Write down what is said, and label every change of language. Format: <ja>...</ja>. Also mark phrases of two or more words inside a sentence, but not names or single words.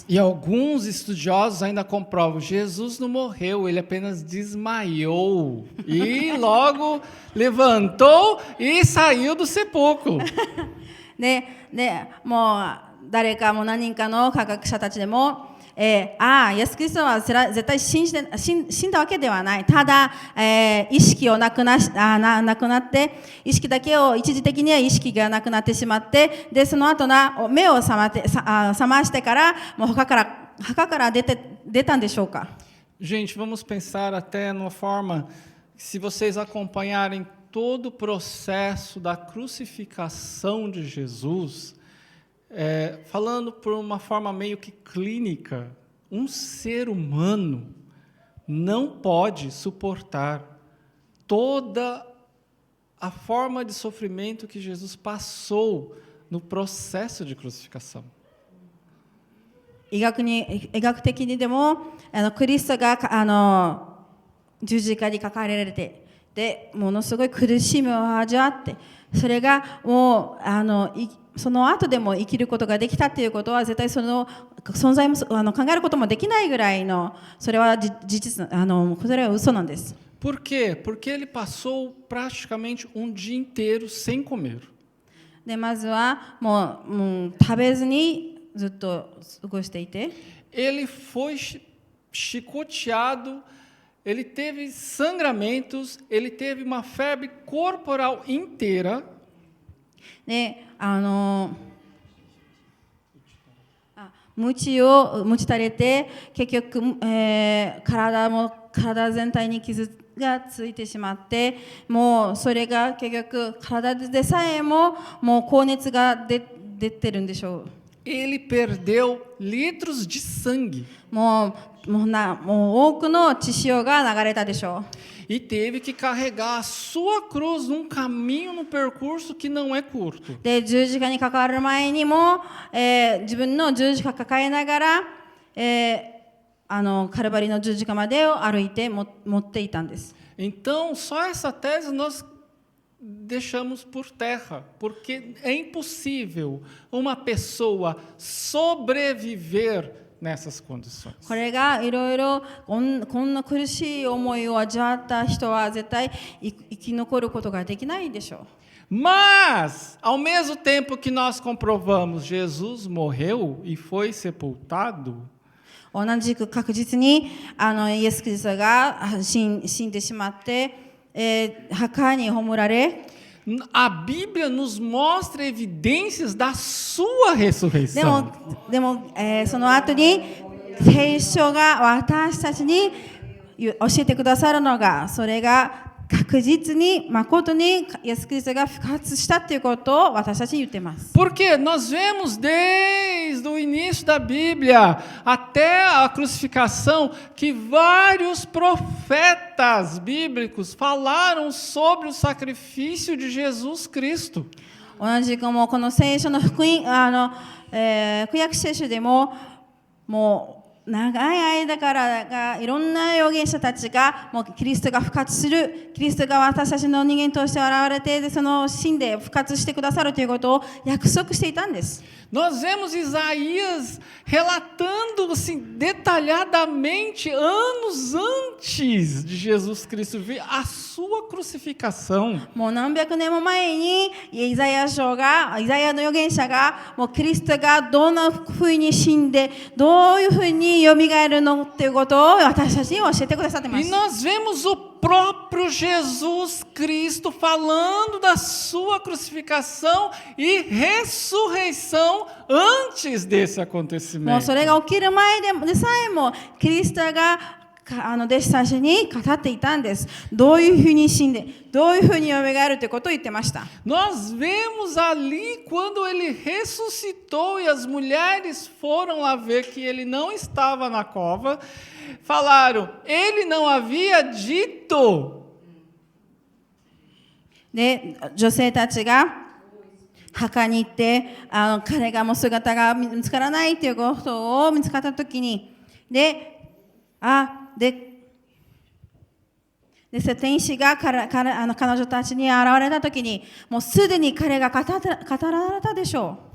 <pt>E alguns estudiosos ainda comprovam, Jesus não morreu, ele apenas desmaiou e logo levantou e saiu do sepulcro.</pt> <ja>でもう誰かも何人かの科学者たちでも、イエス・キリストは絶対死んだわけではない。ただ、意識をなくなって、意識だけを一時的には意識がなくなってしまって、でその後目を覚ましてから、もう墓から出たんでしょうか。</ja> <pt>Gente, vamos pensar até numa forma, se vocês acompanharem todo o processo da crucificação de Jesus, falando por uma forma meio que clínica, um ser humano não pode suportar toda a forma de sofrimento que Jesus passou no processo de crucificação.</pt> <ja>医学的にでもクリストが十字架にかかられて、でものすごい苦しみを味わって、それがもうその後でも生きることができたということは絶対その存在も考えることもできないぐらいのそれは事実それは嘘なんです。</ja> <pt>Por quê? Porque ele passou praticamente um dia inteiro sem comer.</pt> <ja>でまずはもう食べずにずっと過ごしていて、</ja> <pt>ele foi chicoteado, ele teve sangramentos, ele teve uma febre corporal inteira.</pt> <ja>で鞭打たれて結局、体全体に傷がついてしまって、もうそれが結局体でさえももう高熱が出てるんでしょう。</ja> <pt>Ele perdeu litros de sangue</pt> <ja>もう多くの血潮が流れたでしょう。</ja> <pt>e teve que carregar a sua cruz num caminho, num percurso que não é curto.</pt> <ja>で十字架に関わる前にも、自分の十字架抱えながら、カルバリの十字架までを歩いて持っていたんです。</ja> <pt>Então, só essa tese nós deixamos por terra, porque é impossível uma pessoa sobreviver nessas condições.</pt> <ja>これがいろいろこんな苦しい思いを味わった人は絶対生き残ることができないでしょう。</ja> <pt>Mas, ao mesmo tempo que nós comprovamos Jesus morreu e foi sepultado,</pt> <ja>同じく確実にイエス・キリストが死んでしまって、墓に葬られ、</ja> <pt>a Bíblia nos mostra evidências da sua ressurreição.</pt> <ja>でも、その後に聖書が私たちに教えてくださるのが、それが確実に誠にイエス・キリストが復活したということを私たちに言っています。</ja> <pt>Porque nós vemos desde o início da Bíblia até a crucificação que vários profetas bíblicos falaram sobre o sacrifício de Jesus Cristo.</pt> <ja>同じくもうこの聖書の福音旧約聖書でももう長い間からいろんな預言者たちがもうキリストが復活する、キリストが私たちの人間として現れて、でその死んで復活してくださるということを約束していたんです。</ja> <pt>Nós vemos Isaías relatando assim, detalhadamente, anos antes de Jesus Cristo vir, a sua crucificação.</pt> <ja>もう何百年も前にイザヤの預言者がもうキリストがどんなふうに死んでどういうふうによみがえるのということを私たちに教えてくださっていま</ja> <pt>E</pt> <ja>す。</ja> <pt>nós vemos o próprio Jesus Cristo falando da sua crucificação e ressurreição antes desse</pt> <ja>もう</ja> <pt>acontecimento.</pt> <ja>それが起きる前でさえもキリストが弟子たちに語っていたんです。どういうふうに死んでどういうふうによみがえるということを言ってました。</ja> <pt>Nós vemos ali quando ele ressuscitou e as mulheres foram lá ver que ele não estava na cova, falaram, ele não havia dito.</pt> <ja>で女性たちが墓に行って彼がもう姿が見つからないということを見つかったときに天使が彼女たちに現れたときにもうすでに彼が語られたでしょう。</ja>